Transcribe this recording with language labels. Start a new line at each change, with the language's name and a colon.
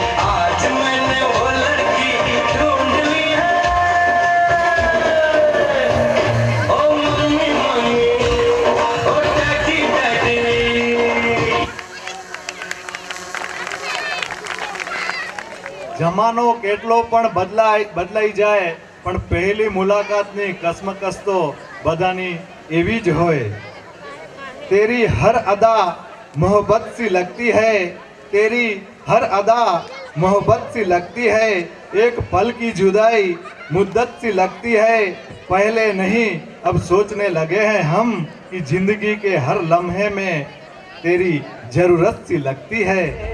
Hindi: आज मैंने वो लड़की ढूंढ ली है। ओ मम्मी मम्मी ओ डैडी डैडी।
Gujarati: જમાનો કેટલો પણ બદલાઈ જાય પણ પહેલી મુલાકાતની કસમકસ તો બધાની એવી જ હોય।
Hindi: तेरी हर अदा मोहब्बत सी लगती है, तेरी हर अदा मोहब्बत सी लगती है, एक पल की जुदाई मुद्दत सी लगती है। पहले नहीं अब सोचने लगे हैं हम कि जिंदगी के हर लम्हे में तेरी जरूरत सी लगती है।